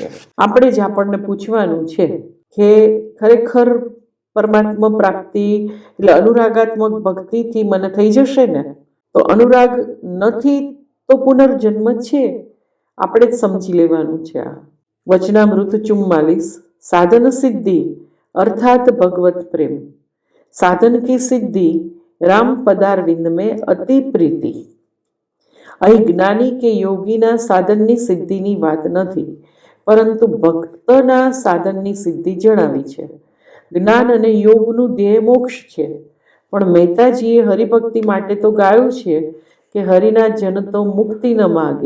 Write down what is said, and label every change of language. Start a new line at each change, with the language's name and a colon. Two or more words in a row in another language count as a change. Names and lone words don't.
Gujarati: આપણે જ આપણને પૂછવાનું છે કે ખરેખર પરમાત્મા પ્રાપ્તિ એટલે અનુરાગાત્મક ભક્તિથી મને થઈ જશે ને? તો અનુરાગ નથી તો પુનર્જન્મ છે, આપણે જ સમજી લેવાનું છે. આ વચનામૃત 44.
Hindi: साधन सिद्धि अर्थात भगवत प्रेम. साधन की सिद्धि राम पदारविंद में अति प्रीति.
Gujarati: અહીં જ્ઞાની કે યોગીના સાધનની સિદ્ધિની વાત નથી, પરંતુ ભક્તના સાધનની સિદ્ધિ જણાવી છે. જ્ઞાન અને યોગનું ધ્યેય મોક્ષ છે, પણ મહેતાજીએ હરિભક્તિ માટે તો ગાયું છે કે હરિના જન તો મુક્તિ ન માગે.